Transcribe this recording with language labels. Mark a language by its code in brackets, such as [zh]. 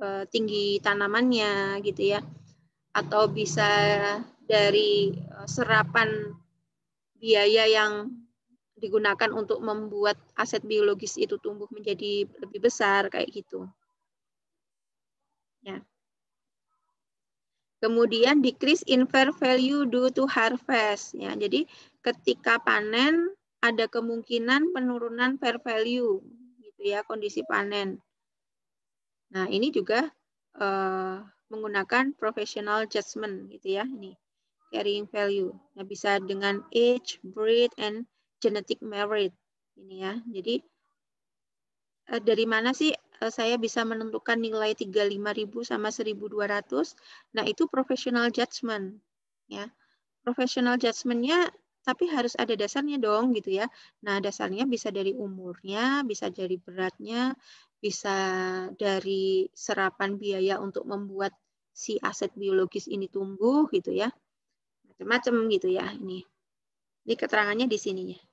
[id] tinggi tanamannya gitu ya, atau bisa dari serapan biaya yang digunakan untuk membuat aset biologis itu tumbuh menjadi lebih besar kayak gitu. Ya. Kemudian [en] decrease in fair value due to harvest. [id] Ya, jadi ketika panen ada kemungkinan penurunan fair value, gitu ya, kondisi panen. Nah, ini juga menggunakan professional judgment, gitu ya, ini carrying value. Nah, bisa dengan [en] age, breed, and genetic merit. [id] Ini ya, jadi dari mana sih saya bisa menentukan nilai 35.000 sama 1.200? Nah, itu professional judgment. Ya. Professional judgment-nya tapi harus ada dasarnya dong gitu ya. Nah, dasarnya bisa dari umurnya, bisa dari beratnya, bisa dari serapan biaya untuk membuat si aset biologis ini tumbuh gitu ya. Macam-macam gitu ya ini. Ini keterangannya di sininya.